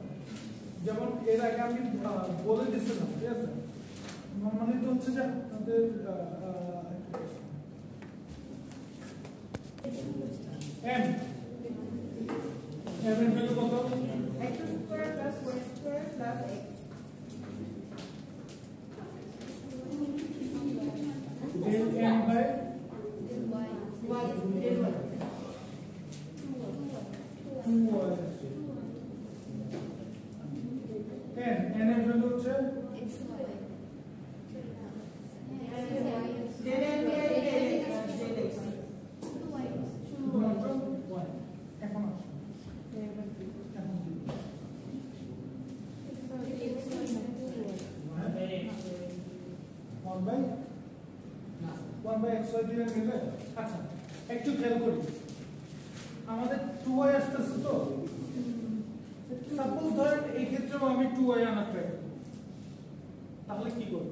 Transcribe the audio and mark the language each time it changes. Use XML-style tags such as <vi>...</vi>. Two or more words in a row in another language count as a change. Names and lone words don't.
<bn>যেমন এর আগে আমি বলে দিয়েছিলাম, ঠিক আছে? নর্মালি তো হচ্ছে যে আপনাদের এম এর ভ্যালু কত?</bn> <en>x square plus y square plus x. del m by y del y.</en> <bn>2y 10 n এর ভ্যালু হচ্ছে</bn> <en>Del m by del x.</en> <bn>শুধুমাত্র y। এখন আসুন, এখন কি?</bn> <en>1 by xy</en> <bn>দিয়ে নিলে, আচ্ছা একটু খেয়াল করি, আমাদের 2y আসতেছে তো, সাপোজ ধরেন এই ক্ষেত্রেও আমি 2y আনার ট্রাই করব, তাহলে কি করব?</bn>